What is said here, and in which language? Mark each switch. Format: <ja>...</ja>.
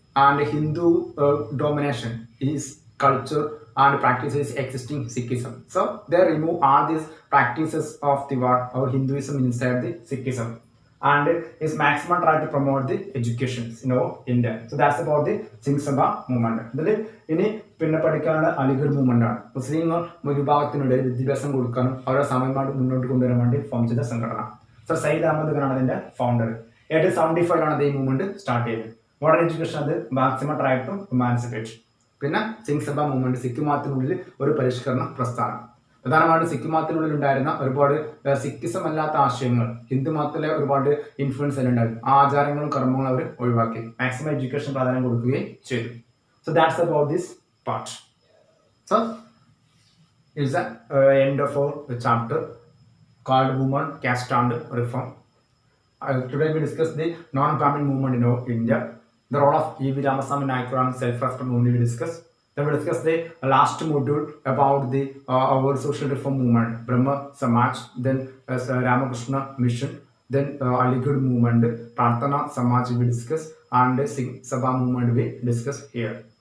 <en>And Hindu domination is culture and practices existing Sikhism. So they remove all these practices of the our Hinduism inside the Sikhism, and is maximum try to promote the education, India. So that's about the Singh Sabha movement.</en> <ml>ഇതിൽ ഇനി പിന്നെ പഠിക്കാനുള്ള Aligarh movement ആണ്. മുസ്ലിങ്ങൾ ഭൂരിഭാഗത്തിനിടയിൽ വിദ്യാഭ്യാസം കൊടുക്കാനും അവരെ സമയമായിട്ട് മുന്നോട്ട് കൊണ്ടുവരാൻ വേണ്ടി ഫോം ചെയ്ത സംഘടന. സർ സയ്യിദ് അഹമ്മദ് ഖാനാണ് അതിന്റെ ഫൗണ്ടർ. 1875 ഈ മൂവ്മെന്റ് സ്റ്റാർട്ട് ചെയ്തത്. മോഡേൺ എഡ്യൂക്കേഷൻ അത്</ml> <en>Maximum try to emancipate.</en> <ml>പിന്നെ സിംഗ് സഭ മൂവ്മെന്റ് സിഖ് മതത്തിനുള്ളിൽ ഒരു പരിഷ്കരണ പ്രസ്ഥാനം. പ്രധാനമായിട്ടും സിഖ് മതത്തിനുള്ളിൽ ഉണ്ടായിരുന്ന ഒരുപാട് സിഖിസം അല്ലാത്ത ആശയങ്ങൾ ഹിന്ദു മതത്തിലെ ഒരുപാട് ഇൻഫ്ലുവൻസ് ഉണ്ടായിരുന്നു. ആ ആചാരങ്ങളും കർമ്മങ്ങളും അവർ ഒഴിവാക്കി മാക്സിമം എഡ്യൂക്കേഷൻ പ്രാധാന്യം കൊടുക്കുകയും ചെയ്തു.</ml> <en>So that's about this part. So is the end of our chapter called Women, Caste and Reform. Today we discuss the non-Brahmin movement in India, the role of E.V. Ramaswamy Naik and self-respect movement we discuss. Then we discuss the last module about the our social reform movement, Brahma Samaj, then Ramakrishna Mission, then Aligarh movement, Prarthana Samaj we discuss, and Singh Sabha movement we discuss here.</en>